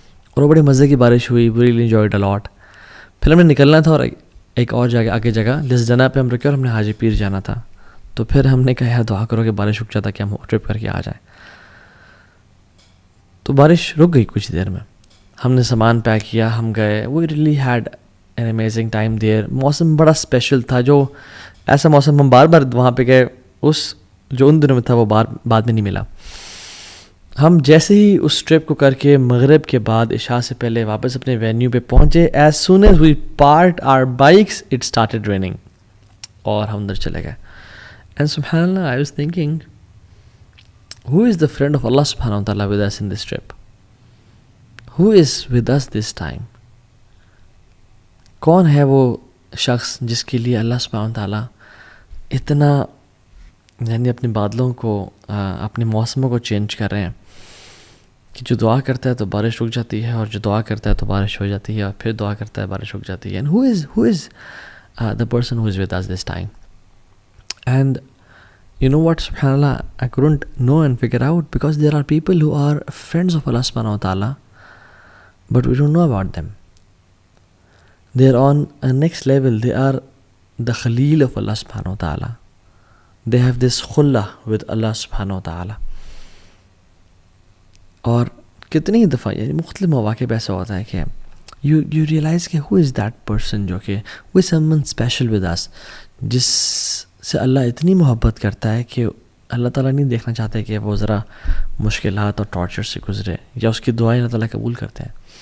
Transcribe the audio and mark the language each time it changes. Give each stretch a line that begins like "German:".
Urdu: اور وہ بڑے مزے کی بارش ہوئی,
English: We really enjoyed a lot.
Urdu: پھر ہم نے نکلنا تھا اور ایک اور جگہ آگے جگہ جس جگہ پہ ہم رکے اور ہم نے حاجی پیر جانا تھا. تو پھر ہم نے کہا یار دعا کرو کہ بارش رک جاتا کہ ہم ٹرپ کر کے آ جائیں. تو بارش رک گئی کچھ دیر میں, ہم نے سامان پیک کیا, ہم گئے.
English: We really had an amazing time there.
Urdu: موسم بڑا اسپیشل تھا, جو ایسا موسم ہم بار بار وہاں پہ گئے, اس جو ان دنوں میں تھا وہ بعد میں نہیں ملا. ہم جیسے ہی اس ٹرپ کو کر کے مغرب کے بعد عشاء سے پہلے واپس اپنے وینیو پہ پہنچے,
English: as soon as we parked our bikes it started raining,
Urdu: اور ہم اندر چلے گئے.
English: And سبحان اللہ, I was thinking who is the friend of Allah subhanahu wa ta'ala with us in this trip? Who is with us this time?
Urdu: کون ہے وہ شخص جس کے لیے اللہ سبحانہ wa ta'ala اتنا یعنی اپنے بادلوں کو اپنے موسموں کو چینج کر رہے ہیں کہ جو دعا کرتا ہے تو بارش رک جاتی ہے, اور جو دعا کرتا ہے تو بارش ہو جاتی ہے, اور پھر دعا کرتا ہے بارش رک جاتی ہے.
English: And who is the person who is with us this time? And you know what, subhanallah, I couldn't know and figure out, because there are people who are friends of Allah subhanahu wa ta'ala, but we don't know about them. They are on a next level. They are the Khalil of Allah subhanahu wa ta'ala. They have this khullah with Allah subhanahu wa ta'ala.
Urdu: اور کتنی دفعہ یعنی مختلف مواقع پہ ایسا ہوتا ہے کہ
English: you realize
Urdu: کہ
English: who is that person,
Urdu: جو کہ
English: who is someone special with us,
Urdu: جس سے اللہ اتنی محبت کرتا ہے کہ اللہ تعالیٰ نہیں دیکھنا چاہتے کہ وہ ذرا مشکلات اور ٹارچر سے گزرے, یا اس کی دعائیں اللہ تعالیٰ قبول کرتے ہیں.